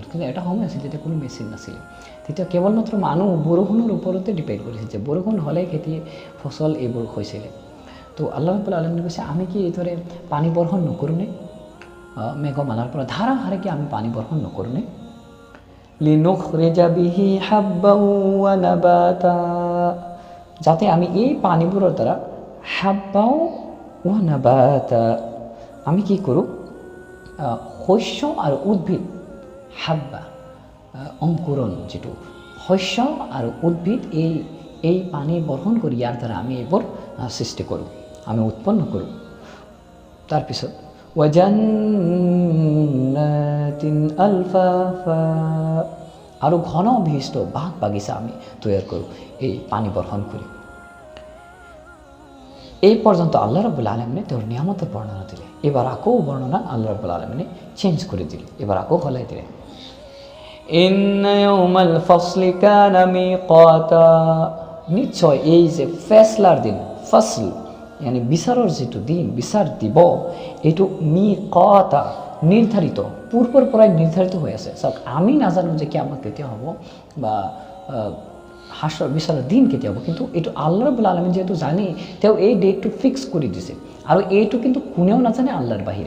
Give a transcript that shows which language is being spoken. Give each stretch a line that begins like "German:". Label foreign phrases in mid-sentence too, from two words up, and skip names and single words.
Assamese: কিন্তু এটা সময় আছিল যেতিয়া কোনো মেচিন নাছিলে, তেতিয়া কেৱল মাত্ৰ মানুহ বৰষুণৰ ওপৰতে ডিপেণ্ড কৰিছিল, যে বৰষুণ হ'লে খেতি ফচল এইবোৰ হৈছিলে। তো আল্লাহ ৰাব্বুল আলামিনে কৈছে আমি কি এইদৰে পানী বৰ্ষণ নকৰোঁনে? মেঘমালাৰ পৰা ধাৰাহাৰে কি আমি পানী বৰ্ষণ নকৰোঁনে?
Arabic: لنخرج به حبا ونباتا,
Assamese: যাতে আমি এই পানীবোৰৰ দ্বাৰা
Arabic: حبا ونباتا
Assamese: আমি কি কৰোঁ, শস্য আৰু উদ্ভিদ, হাব্বা অংকুৰণ, যিটো শস্য আৰু উদ্ভিদ এই পানী বৰ্ষণ কৰি ইয়াৰ দ্বাৰা আমি এইবোৰ সৃষ্টি কৰোঁ, আমি উৎপন্ন কৰোঁ। তাৰপিছত
Arabic: وجنات ألفافا,
Assamese: আৰু ঘন বিশিষ্ট বাগ বাগিচা আমি তৈয়াৰ কৰোঁ এই পানী বৰ্ষণ কৰি। এই পৰ্যন্ত আল্লাহ ৰাব্বুল আলামিনে তেওঁৰ নিয়ামতৰ বৰ্ণনা দিলে। এবাৰ আকৌ বৰ্ণনা আল্লাহ ৰাব্বুল আলামিনে চেঞ্জ কৰি দিলে, এবাৰ আকৌ সলাই দিলে।
Arabic: إن يوم الفصل كان ميقاتا,
Assamese: নিশ্চয় এই যে ফেছলাৰ দিন, ফসল বিচাৰৰ যিটো দিন, বিচাৰ দিব, এইটো মিকাতা নিৰ্ধাৰিত পূৰ্বৰ পৰাই নিৰ্ধাৰিত হৈ আছে। চাওক আমি নাজানো যে কিয়ামত কেতিয়া হ'ব বা হাসৰ বিচাৰৰ দিন কেতিয়া হ'ব, কিন্তু এইটো আল্লাহ ৰাব্বুল আলামিন যেহেতু জানে, তেওঁ এই ডেটটো ফিক্স কৰি দিছে আৰু এইটো কিন্তু কোনেও নাজানে আল্লাহৰ বাহিৰে।